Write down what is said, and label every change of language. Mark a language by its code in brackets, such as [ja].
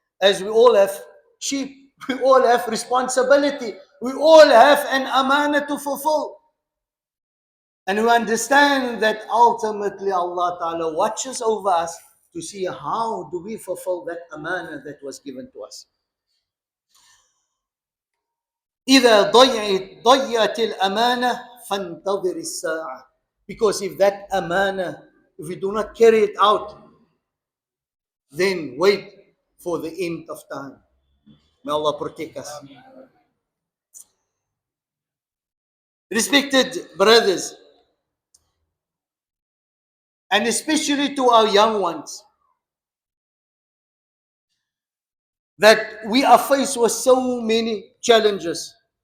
[en] As we all have sheep, we all have responsibility, we all have an amana to fulfill. And we understand that ultimately Allah Ta'ala watches over us to see how do we fulfill that amana that was given to us. [ar] إذا ضيعت الأمانة فانتظر الساعة. [en] Because if that amana, if we do not carry it out, then wait for the end of time. May Allah protect us. Respected brothers, and especially to our young ones, that we are faced with so many challenges.